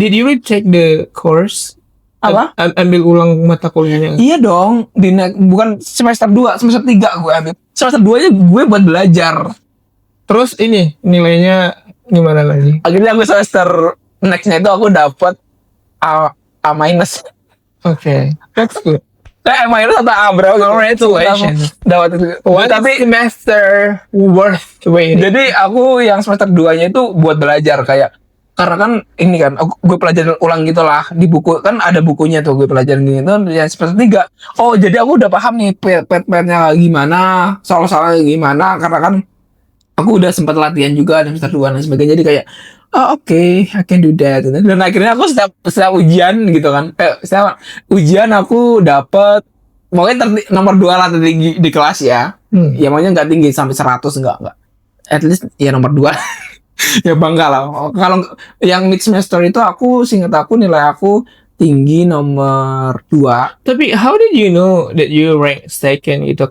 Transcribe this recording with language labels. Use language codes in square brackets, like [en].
[en] did you check the course? [id] Apa? Ambil ulang mata kuliahnya. Iya dong, bukan semester 2, semester 3 gue ambil. Semester 2 nya gue buat belajar. Terus ini nilainya gimana lagi? Akhirnya gue semester next-nya itu aku dapat A minus. [en] Oke, that's good. [id] A minus atau A berapa? [en] Congratulations. [id] Dapat itu. Tapi semester worth waiting. Jadi aku yang semester 2-nya itu buat belajar kayak karena kan ini kan gue pelajarin ulang gitu lah di buku kan ada bukunya tuh gue pelajarin gitu yang semester 3. Oh, jadi aku udah paham nih pet-petnya gimana, soal-soalnya gimana karena kan aku udah sempat latihan juga di semester 2 dan sebagainya. Jadi kayak oke, [en] I can do that. [id] Dan akhirnya aku setiap ujian gitu kan. Setiap ujian aku dapet pokoknya nomor 2 lah tertinggi di kelas ya. Ya makanya nggak tinggi sampai 100 enggak. At least ya nomor 2. Ya bangga lah. Kalau yang mid semester itu aku seingat aku nilai aku tinggi nomor 2. [en] Tapi how did you know that you rank second gitu?